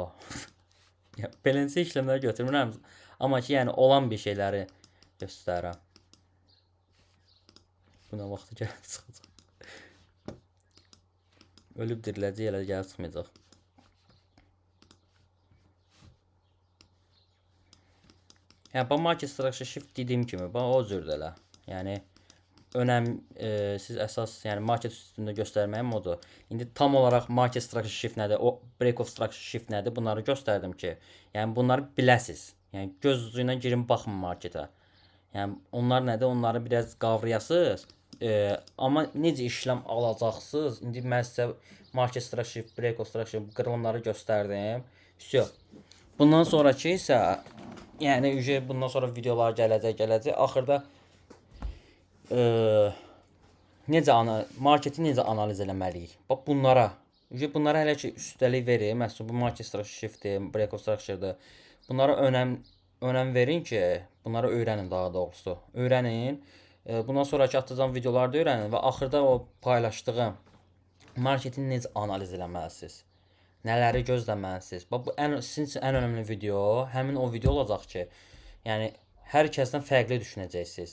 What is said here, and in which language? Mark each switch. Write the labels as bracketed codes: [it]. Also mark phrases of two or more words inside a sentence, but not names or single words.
[az] Beləncə işləmləri götürmürəm. Amma ki, yəni olan bir şeyləri göstərirəm. Bu nə vaxtı gəlib çıxacaq. Ölüb diriləcək, elə gəlib çıxmayacaq. Yəni, bu [en] market structure shift [az] dediyim kimi, o cürdür elə. Yəni, siz əsas, yəni market üstündə göstərməyim odur. İndi tam olaraq [en] market structure shift [az] nədir, o [en] break of structure shift [az] nədir, bunları göstərdim ki, yəni bunları biləsiz. Yəni, göz ucuyla girin, baxın marketə. Yəni, onlar nədir, onları biraz qavrayasınız. Amma necə işləm alacaqsınız, indi mən sizə [en] market structure shift, break of structure [az] qırılımları göstərdim. Bundan sonraki isə, yəni, bundan sonra videolar gələcək. Axırda marketi necə analiz eləməliyik? Bax, bunlara hələ ki, üstəlik verir. Məsələn, bu [en] market structure shift- [az] dir, [en] break of structure- [az] dır. Bunlara önəm verin ki, bunları öyrənin daha doğrusu. Öyrənin. Bundan sonraki atacağım videolarda öyrənin və axırda o paylaşdığım marketini necə analiz eləməlisiniz. nələri gözləməlisiniz. Bax bu sizin üçün ən önəmli video həmin o video olacaq ki, yəni hər kəsdən fərqli düşünəcəksiniz.